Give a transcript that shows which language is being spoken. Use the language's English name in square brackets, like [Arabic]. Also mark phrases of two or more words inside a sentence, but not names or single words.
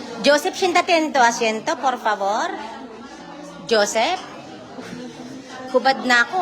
[Spanish] Joseph, siéntate en tu asiento, por favor. [Filipino] Joseph? Hubad na ako.